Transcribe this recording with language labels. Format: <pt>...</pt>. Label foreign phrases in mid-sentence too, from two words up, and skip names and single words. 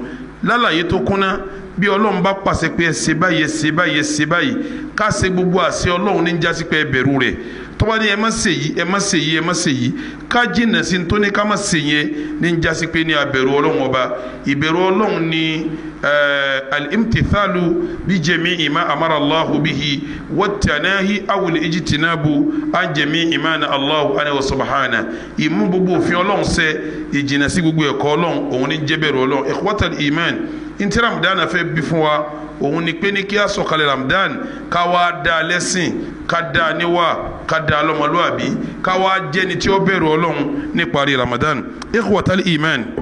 <yo>lálàyé tó kúnná bí Ọlọ́run bá pàṣẹ pé ẹ ṣe báyìí ẹ ṣe báyìí ẹ ṣe báyìí, ká ṣe gbogbo àṣẹ Ọlọ́run ní jásí pé ẹ bẹ̀rù rẹ̀. tọ́ba ni ẹ má ṣe yìí ẹ má ṣe yìí ẹ má ṣe yìí ká jìnnà sí tó ní ká má ṣe yẹn ní jásí pé ní abẹ̀rù ọlọ́run ọba ìbẹ̀rù ọlọ́run ní</yo> <ar>الامتثال بجميع ما أمر الله به والتناهي أو الاجتناب عن جميع ما نهى الله عنه وسبحانه</ar> <yo>ìmú gbogbo òfin ọlọ́run ṣẹ ìjìnnà sí gbogbo ẹ̀kọ́ ọlọ́run òun ní jẹ́bẹ̀rù ọlọ́run</yo> <ar>إخوة الإيمان</ar> <yo>ntí Ramadan fẹ́ bí fún wa òun ni pé ní kí a sọ̀kalẹ̀ Ramadan ká wá dá lẹ́sìn ká dá níwà ká dá lọ́mọlúwàbí ká wá jẹ́ni tí ó bẹ̀rù ọlọ́run níparí Ramadan</yo> <ar>إخوة الإيمان</ar>